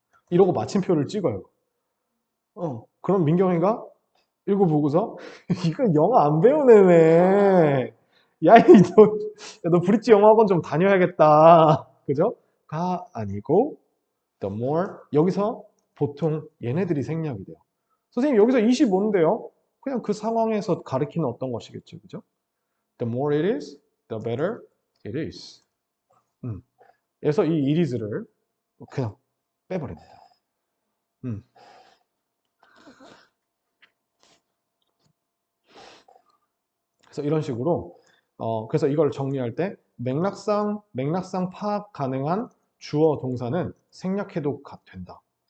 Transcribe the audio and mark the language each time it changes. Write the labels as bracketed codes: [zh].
[ko] 이러고 마침표를 찍어요. 그럼 민경이가 읽어보고서 이거 영어 안 배우네. 야, 너 브릿지 영어학원 좀 다녀야겠다. 그죠? 가 아니고 the more 여기서 보통 얘네들이 생략이 돼요. 선생님 여기서 25인데요. 그냥 그 상황에서 가리키는 어떤 것이겠죠. 그죠? [en] The more it is, the better it is. [ko] 그래서 이 it is를 그냥 빼버립니다. 그래서 이런 식으로 그래서 이걸 정리할 때 맥락상 파악 가능한 주어 동사는 생략해도 된다.